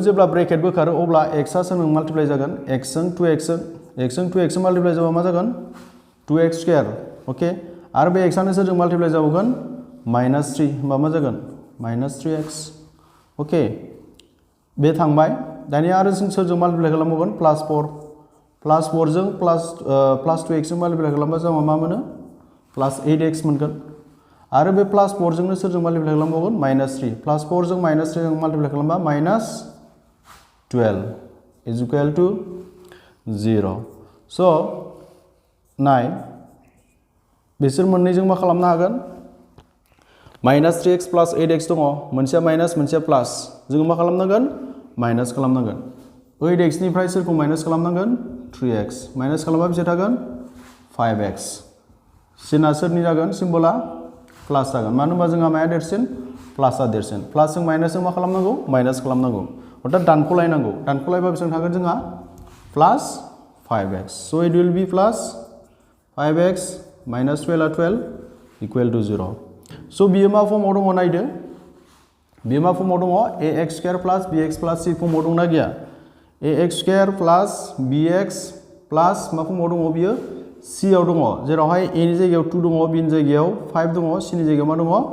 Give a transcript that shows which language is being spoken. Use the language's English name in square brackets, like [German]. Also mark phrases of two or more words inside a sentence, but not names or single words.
[Bodo] जेब्ला ब्रेकेट बोखारो अब्ला x आ सोरजों माल्टिप्लाइ जागोन x जों 2x जों माल्टिप्लाइ जाबा मा जागोन 2x² ओके आरो बे x आनो सोरजों माल्टिप्लाइ जाबावगोन -3 होनबा मा जागोन -3x ओके बे थांबाय दानिया आरो जों सोरजों माल्टिप्लाइ खालामबावगोन +4 जों +2x जों माल्टिप्लाइ खालामबा जोंहा मा मोनो +8x मोनगोन आरो बे +4 जोंनो सोरजों माल्टिप्लाइ खालामबावगोन -3 +4 जों -3 जों माल्टिप्लाइ खालामबा [English] -12 is equal to 0 [Bodo] स' नाय बिसोर मोननैजों मा खालामनो हागोन -3x + 8x दङ मोनसेया माइनास मोनसेया प्लास जोङो मा खालामनांगोन माइनास खालामनांगोन 8x निफ्राय सोरखौ माइनास खालामनांगोन 3x माइनास खालामबा बेसे थागोन 5x सिना सोरनि जागोन सिम्बला प्लास जागोन मानो होनबा जोंहा माया देरसिन प्लासआ देरसिन प्लासजों माइनासजों मा खालामनांगौ माइनास खालामनांगौ अर्थात दानख'लायनांगौ दानख'लायबा बेसेबां थागोन जोंहा [English] +5x so it will be +5x - 12 equal to 0 [Bodo] so बियो मा फर्माव दङ नायदो बियो मा फर्माव दङ ax² + bx + c फर्माव दंना गैया ax² + bx + मा फर्माव दङ बियो c आव दङ जेरावहाय a नि जायगायाव 2 दङ b नि जायगायाव 5 दङ c नि जायगायाव मा दङ